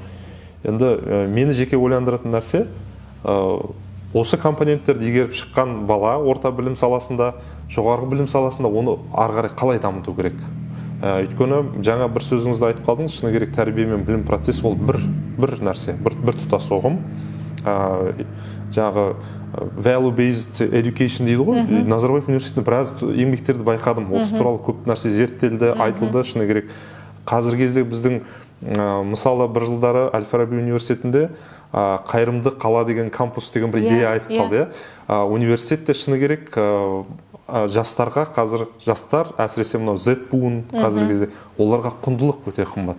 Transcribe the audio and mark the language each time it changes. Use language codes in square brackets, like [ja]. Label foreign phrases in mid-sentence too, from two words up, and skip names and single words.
[kk] Енді мені жеке ойландыратын нәрсе, осы компоненттерді игеріп шыққан бала орта білім саласында, жоғарғы білім саласында оны ары қарай қалай дамыту керек? Өйткені жаңа бір сөзіңізді айтып қалдыңыз, шыны керек тәрбие мен білім процесі ол бір нәрсе, бір тұтас ұғым. Жаңағы [en] value based education [kk] дейді ғой. Назарбаев университетінде біраз еңбектерді байқадым. Осы туралы көп нәрсе зерттелді, айтылды, шыны керек. Қазіргі кезде біздің мысалы бір жылдары Әл-Фараби университетінде қайырымды қала деген кампус деген бір идея айтып қалды. Университетте шыны керек жастарға қазір жастар, әсіресе мынау Z буын қазіргі кезде, оларға құндылық өте қымбат.